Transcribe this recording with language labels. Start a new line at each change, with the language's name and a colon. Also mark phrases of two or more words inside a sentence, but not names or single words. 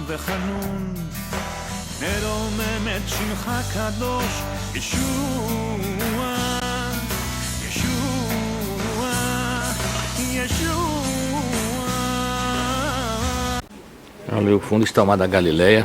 Hebrew: וחנון, נרומם את שמך קדוש, ישוע, ישוע, ישua.
Portuguese: Ali o fundo está o mar da Galileia.